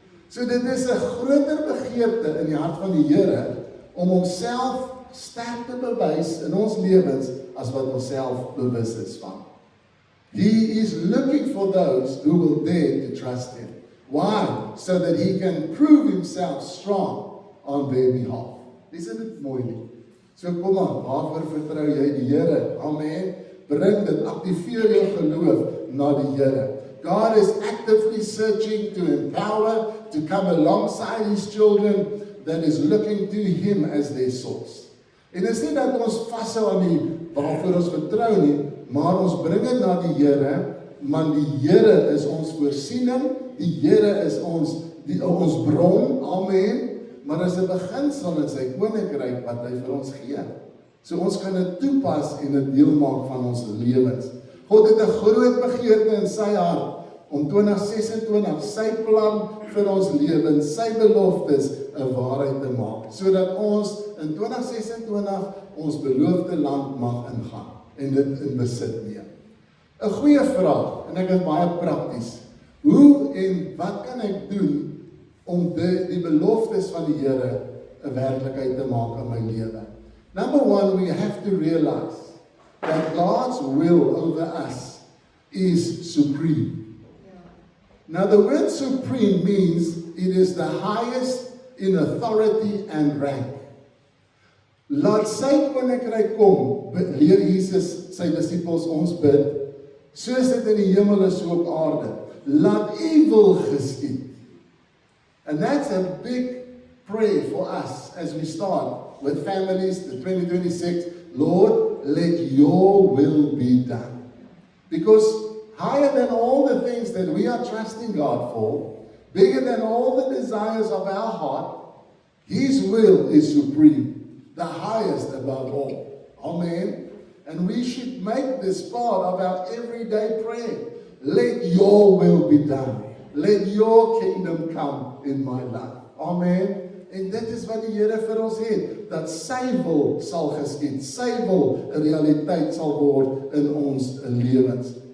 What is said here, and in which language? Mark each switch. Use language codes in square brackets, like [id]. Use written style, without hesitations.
[af] So dit is 'n groter begeerte in die hart van die Here om Homself sterk te bewys in ons lewens as wat ons self bewus is van. [en] He is looking for those who will dare to trust Him. Why? So that He can prove Himself strong on their behalf. Isn't it [af] mooi nie? So kom aan, waarvoor vertrou jy die Here? Amen. Bring dit, aktiveer jou geloof. na die Here. [en] God is actively searching to empower, to come alongside His children that is looking to Him as their source. [af] En is nie dat ons vashou aan die waarvoor ons vertrou nie, maar ons bring dit na die Here, want die Here is ons voorsiening, die Here is ons bron, amen, maar is 'n beginsel in sy koninkryk wat hy vir ons gee. So ons kan dit toepas en dit deel maak van ons lewens. God het 'n groot begeerte in sy hart om 2026 sy plan vir ons lewens, sy beloftes 'n waarheid te maak, sodat ons in 2026 ons beloofde land mag ingaan en dit in besit neem. 'n Goeie vraag, en ek is baie prakties. Hoe en wat kan ek doen om die beloftes van die Here 'n werklikheid te maak in my lewe? [en] Number one, we have to realize that God's will over us is supreme. Now the word supreme means it is the highest in authority and rank. [af] Laat sy koninkryk kom, leer Jesus sy disippels ons bid, soos dit in die hemel is so op aarde. Laat u wil geskied. [en] And that's a big prayer for us as we start with families, the 2026, Lord, let your will be done. Because higher than all the things that we are trusting God for, bigger than all the desires of our heart, His will is supreme, the highest above all. Amen. And we should make this part of our everyday prayer. Let your will be done. Let your kingdom come in my life. Amen. [af] En dit is wat die Here vir ons het, dat sy wil sal geskied, sy wil 'n realiteit sal word in ons lewens.